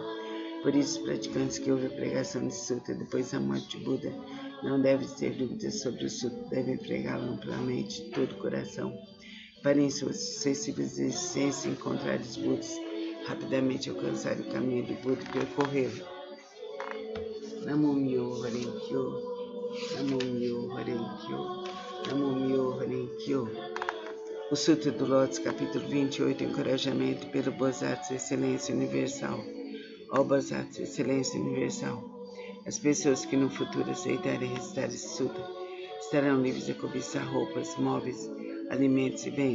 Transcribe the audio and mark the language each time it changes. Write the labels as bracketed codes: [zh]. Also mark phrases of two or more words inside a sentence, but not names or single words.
[pt] Por isso, os praticantes que ouvem a pregação desse sutra depois da morte de Buda não devem ter dúvidas sobre o sutra, devem pregá-lo amplamente de todo o coração, para em suas sucessivas existências encontrar os Budas, rapidamente alcançar o caminho do Buda e percorrê-lo. [ja] Namo Myo Horenkyo, Namo Myo Horenkyo, Namo Myo Horenkyo. [pt] O Sutra do Lótus, capítulo 28, encorajamento pelo Bodhisattva Excelência Universal. Ó Bodhisattva Excelência Universal, as pessoas que no futuro aceitarem recitar esse sutra estarão livres de cobiçar roupas, móveis, alimentos e bens.